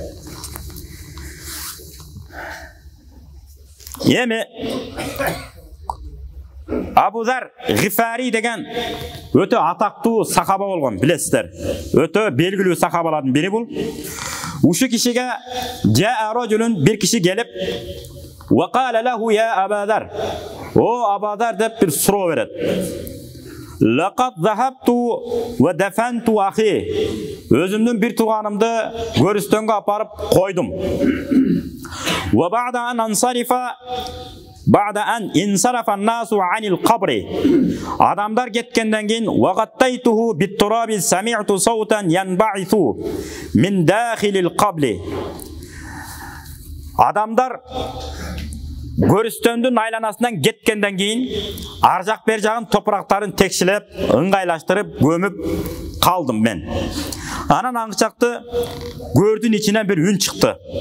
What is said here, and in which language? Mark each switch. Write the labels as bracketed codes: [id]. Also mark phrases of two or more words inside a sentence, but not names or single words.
[ky] Эми Абу Зар Гифари деген өтө атактуу сахаба болгон, билесиздер. Өтө белгилүү сахабалардын бири бул. Ушу кишиге bir kişi gelip [ar] وقال له يا أبا ذر [ky] o Abu Zar деп bir суроо берет. [ar] لقد ذهبت ودفنت أخي [ky] өзүмдүн bir тууганымды көрүстөнгө апарып койдум. [ar] وبعد أن انصرف الناس عن القبر [ky] адамдар кеткенден кийин [ar] وغطيته بالتراب سمعت صوتا ينبعث من داخل القبر [ky] адамдар көрүстөндүн айланасынан кеткенден кийин ар жак бер жагын топурактарын текшилеп, ыңгайлаштырып, көмүп калдым мен. Анан аңгычакты көрдүн ичинен bir үн чыкты.